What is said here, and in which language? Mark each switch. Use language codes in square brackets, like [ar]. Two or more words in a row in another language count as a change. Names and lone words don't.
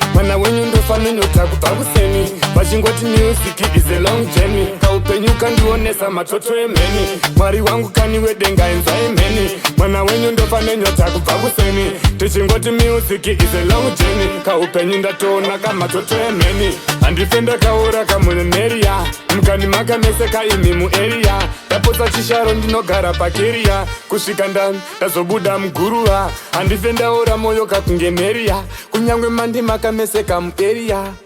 [sn] Mwana wenyu ndofa nenyota kubva kuseni. [en] Vachingoti music is a long journey. [sn] Kaupenyu kandionesa matoto emheni. Mwari wangu kani wedenga, enzwa imheni. Mwana wenyu ndofa nenyota kubva kuseni. [en] Tichingoti music is a long journey. [sn] Kaupenyu ndatoona kamatoto emheni. Handife ndakaora kamuneneriya. Mukani makaneseka imi mueriya. Ndapotsa chisharo ndinogara pakeriya. Kusvika nda-, ndazobuda muguruva. Handife ndaora moyo kakunge neriya. Kunyangwe mandi makameseka mueriya.